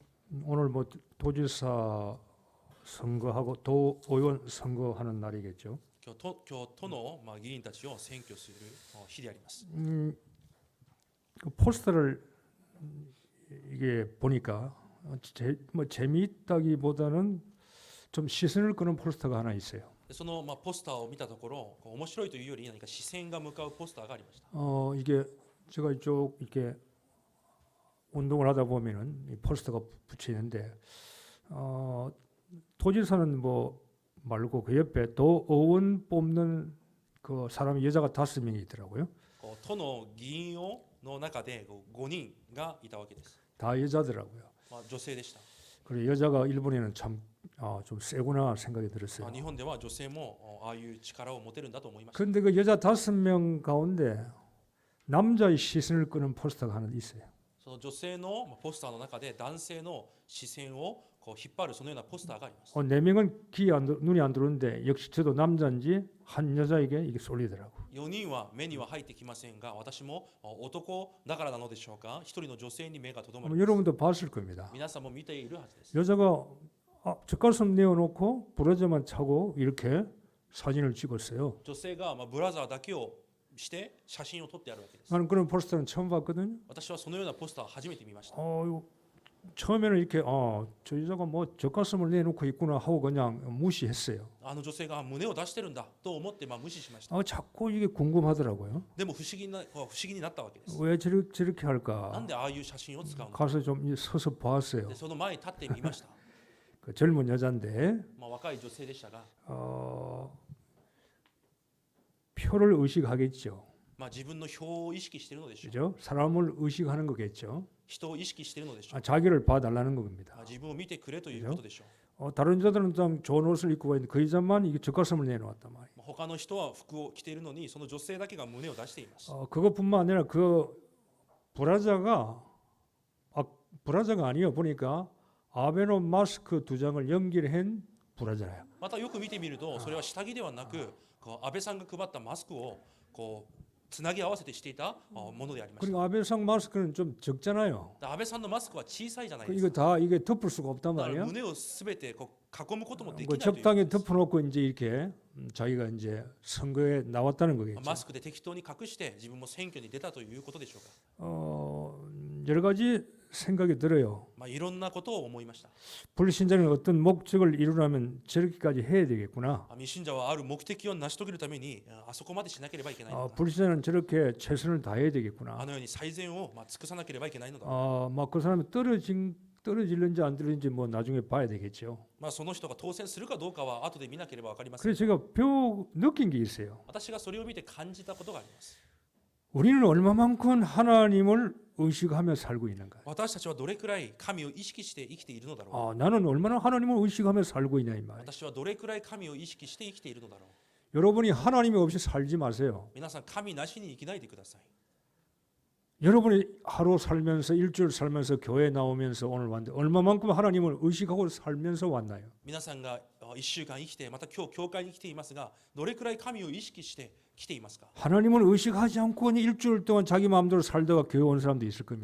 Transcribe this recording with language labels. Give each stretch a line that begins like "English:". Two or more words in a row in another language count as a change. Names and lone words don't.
Korean: 오늘 뭐 도지사 선거하고 도의원 선거하는 날이겠죠.
Japanese: 今日都の議員たちを選挙する日であります。
Korean: 그 포스터를 이게 보니까 뭐 재미있다기보다는 좀 시선을 끄는 포스터가 하나 있어요.
Japanese: そのポスターを見たところ、面白いというより何か視線が向かうポスターがありました。
Korean: 이게 제가 이쪽 이렇게 운동을 하다 보면은 이 포스터가 붙여 있는데 도지사는 뭐 말고 그 옆에 도의원 뽑는 그 사람이 여자가 5명이 있더라고요.
Japanese: 都の議員の中で5人がいたわけです。
Korean: 다 여자더라고요.
Japanese: 女性でした。
Korean: 그리고 여자가 일본에는 참 좀 세구나 생각이 들었어요.
Japanese: 日本では女性もああいう力を持てるんだと思いました。
Korean: 그런데 그 여자 5명 가운데 남자의 시선을 끄는 포스터가 하나 있어요.
Japanese: その女性のポスターの中で男性の視線をこう引っ張るそのようなポスターがあります。
Korean: 4명은 눈이 안 들어오는데 역시 저도 남자인지 한 여자에게 이게 쏠리더라고.
Japanese: 4 人は目には入ってきませんが、私も男だからなのでしょうか、1人の女性に目がとどまります。
Korean: 여러분도 봤을 겁니다.
Japanese: 皆さんも見ているはずです。
Korean: 여자가 젖가슴 내어놓고 브라자만 차고 이렇게 사진을 찍었어요.
Japanese: 女性がブラザーだけをして写真を撮ってあるわけです。
Korean: 나는 그런 포스터는 처음 봤거든요.
Japanese: 私はそのようなポスターを初めて見ました。
Korean: 처음에는 이렇게 저 여자가 뭐 젖가슴을 내놓고 있구나 하고 그냥 무시했어요.
Japanese: あの女性が胸を出してるんだと思って無視しました。
Korean: 자꾸 이게 궁금하더라고요.
Japanese: でも不思議になったわけです。
Korean: 왜 저렇게
Japanese: な
Korean: 할까?
Japanese: んでああいう写真を使うのか。
Korean: 가서 좀 서서 봤어요.
Japanese: でその前に立ってみました。
Korean: 그 젊은 여자인데
Japanese: 若い女性でしたが、
Korean: 표를 의식하겠죠.
Japanese: 自分の票を意識しているのでしょう。
Korean: 그죠? 사람을 의식하는 거겠죠.
Japanese: 人を意識しているのでしょう。
Korean: 자기를 봐달라는 겁니다.
Japanese: 自分を見てくれということでしょう。
Korean: 다른 여자들은 좀 좋은 옷을 입고 있는데 그 여자만 이게 젖가슴을 내놓았단 말이에요.
Japanese: 他の人は服を着ているのに、その女性だけが胸を出しています。
Korean: 그것뿐만 아니라 그 브라자가 아니요 보니까 아베노 마스크 2장을 연결한 브라자예요.
Japanese: またよく見てみると、それは下着ではなく、安倍さんが配ったマスクをこうつなぎ合わせてしていたものでありました。
Korean: 그리고 아베상 마스크는 좀 적잖아요.
Japanese: 安倍さんのマスクは小さいじゃないで
Korean: 이거
Japanese: すか。
Korean: 다 이게 덮을 수가 없단
Japanese: だから
Korean: 말이에요.
Japanese: 胸をすべて囲むこともでき
Korean: 그
Japanese: ないということ
Korean: 적당히
Japanese: です。
Korean: 덮어놓고 이제 이렇게 자기가 이제 선거에 나왔다는 거겠죠.
Japanese: マスクで適当に隠して自分も選挙に出たということでしょうか。
Korean: 여러 가지 생각이 들어요.
Japanese: いろんなことを思いました。
Korean: 불신자는 어떤 목적을 이루려면 저렇게까지 해야 되겠구나.
Japanese: 未信者はある目的を成し遂げるためにあそこまでしなければいけないのだ。
Korean: 불신자는 저렇게 최선을 다해야 되겠구나.
Japanese: あのように最善を尽くさなければいけないのだ。
Korean: 그 사람이 떨어질는지 안 떨어질는지 뭐 나중에 봐야 되겠죠.
Japanese: その人が当選するかどうかは後で見なければ分かりません。
Korean: 그래서 제가 느낀 게 있어요.
Japanese: 私がそれを見て感じたことがあります。
Korean: 우리는 얼마만큼 하나님을 의식하며 살고 있는가.
Japanese: 私たちはどれくらい神を意識して生きているのだろう。
Korean: 나는 얼마나 하나님을 의식하며 살고 있냐 이 말.
Japanese: 私はどれくらい神を意識して生きているのだろう。
Korean: 여러분이 하나님이 없이 살지 마세요.
Japanese: 皆さん、神なしに生きないでください。
Korean: 여러분이 하루 살면서 일주일 살면서 교회 나오면서 오늘 왔는데 얼마만큼 하나님을 의식하고 살면서 왔나요?
Japanese: 皆さんが1週間生きて、また今日教会に来ていますが、どれくらい神を意識して来ていますか。
Korean: 하나님을 의식하지 않고 일주일 동안 자기 마음대로 살다가 교회 온 사람도 있을 겁니다.